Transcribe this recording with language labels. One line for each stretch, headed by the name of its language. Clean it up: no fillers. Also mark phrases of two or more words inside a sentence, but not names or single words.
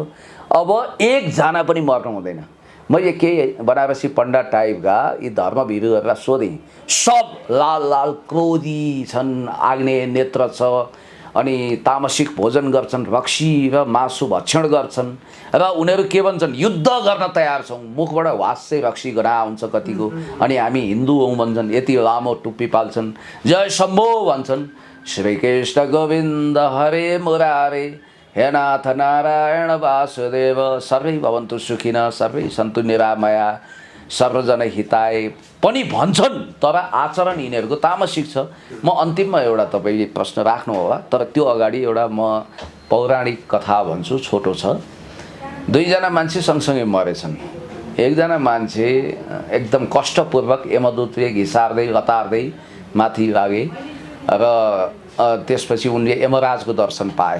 Nepali: अब एकजना पनि मर्नु हुँदैन। मैले केही बनारसी पण्डा टाइपका यी धर्मभिरुहरूलाई सोधेँ, सब लाल लाल क्रोधी छन्, आग्नेय नेत्र छ, अनि तामसिक भोजन गर्छन्, रक्सी र मासु भक्षण गर्छन् र उनीहरू के भन्छन्, युद्ध गर्न तयार छौँ। मुखबाट वासै रक्सी गरा हुन्छ कतिको। अनि हामी हिन्दू हौँ भन्छन्, यति लामो टुप्पी पाल्छन्, जय शम्भो भन्छन्,
Sanskrit: श्रीकृष्ण गोविन्द हरे मुरारे हे नाथ नारायण वासुदेव सर्वै भवन्तु सुखिनः सर्वै सन्तु निरामया सर्वजन हिताय
Nepali: पनि भन्छन्। तर आचरण यिनीहरूको तामसिक छ। म अन्तिममा एउटा तपाईँले प्रश्न राख्नु होला, तर त्यो अगाडि एउटा म पौराणिक कथा भन्छु, छोटो छ। दुईजना मान्छे सँगसँगै मरेछन्। एकजना मान्छे एकदम कष्टपूर्वक यमदूतले घिसार्दै लतार्दै माथि लागे र त्यसपछि उनले यमराजको दर्शन पाए।